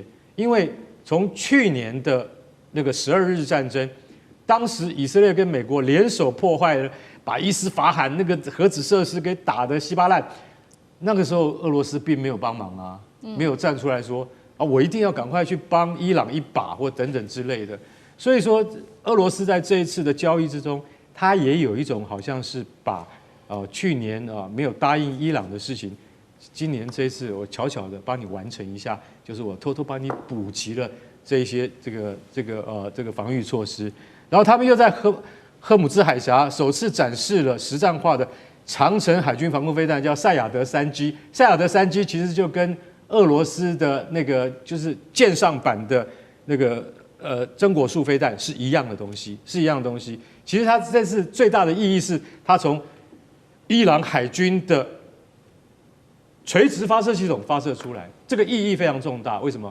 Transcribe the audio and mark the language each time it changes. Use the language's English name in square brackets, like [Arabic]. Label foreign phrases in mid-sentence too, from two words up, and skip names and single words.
[Chinese] 因為從去年的那個12日戰爭，當時以色列跟美國聯手破壞了，把伊斯法罕那個核子設施給打得稀巴爛，那個時候俄羅斯並沒有幫忙啊，沒有站出來說。啊，我一定要趕快去幫伊朗一把，或等等之類的。所以說，俄羅斯在這一次的交易之中，它也有一種好像是把去年沒有答應伊朗的事情，今年這一次我悄悄的幫你完成一下，就是我偷偷幫你補齊了這一些這個防禦措施。然後他們又在荷姆茲海峽首次展示了實戰化的長程海軍防空飛彈，叫賽亞德3G。賽亞德3G其實就跟俄羅斯的那個就是艦上版的那個榛果樹飛彈是一樣的東西，是一樣的東西。其實它這次最大的意義是，它從伊朗海軍的垂直發射系統發射出來，這個意義非常重大。為什麼？